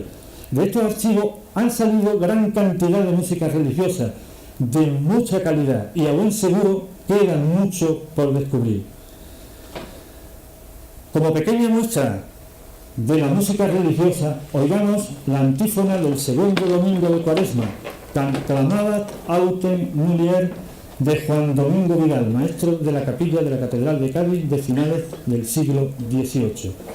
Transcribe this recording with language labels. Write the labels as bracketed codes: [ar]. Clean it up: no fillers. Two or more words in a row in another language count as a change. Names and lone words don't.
[es] De estos archivos han salido gran cantidad de música religiosa de mucha calidad y aún seguro queda mucho por descubrir. Como pequeña muestra de la música religiosa, oigamos la antífona del segundo domingo de Cuaresma, [la] Clamabat autem mulier, [es] de Juan Domingo Vidal, maestro de la capilla de la Catedral de Cádiz de finales del siglo XVIII.